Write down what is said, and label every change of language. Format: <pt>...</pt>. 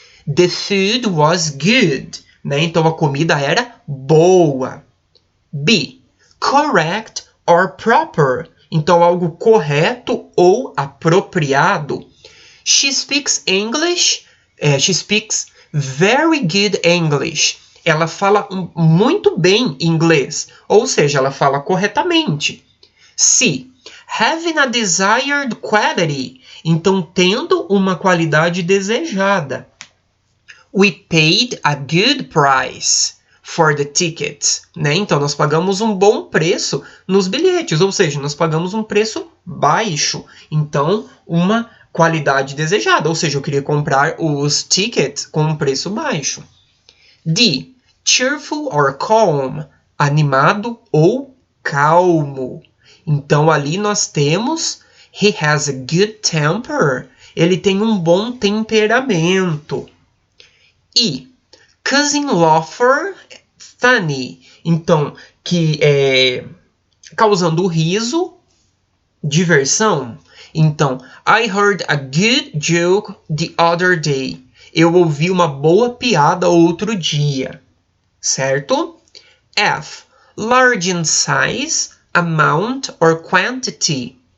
<en>The food was good,</en> <pt>né, então a comida era boa. B,</pt> <en>correct or proper,</en> <pt>então algo correto ou apropriado.</pt> <en>She speaks English. She speaks very good English.</en> <pt>Ela fala muito bem inglês, ou seja, ela fala corretamente. C,</pt> <en>having a desired quality,</en> <pt>então tendo uma qualidade desejada.</pt> <en>We paid a good price for the tickets, né?</en> <pt>Então, nós pagamos um bom preço nos bilhetes, ou seja, nós pagamos um preço baixo. Então, uma qualidade desejada, ou seja, eu queria comprar os tickets com um preço baixo. D,</pt> <en>cheerful or calm,</en> <pt>animado ou calmo. Então, ali nós temos</pt> <en>he has a good temper,</en> <pt>ele tem um bom temperamento. E</pt> <en>cousin laughter, funny,</en> <pt>então, que é causando riso, diversão.</pt> <en>Então, I heard a good joke the other day.</en> <pt>Eu ouvi uma boa piada outro dia, certo?</pt> <en>F, large in size, amount or quantity.</en>